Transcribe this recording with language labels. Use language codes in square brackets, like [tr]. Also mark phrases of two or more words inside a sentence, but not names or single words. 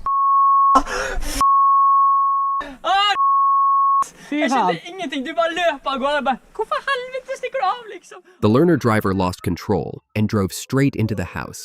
[no] Jeg skjønte ingenting, du bare løp av gårde. Hvorfor helvete stikker du av, liksom? [en] The learner driver lost control and drove straight into the house.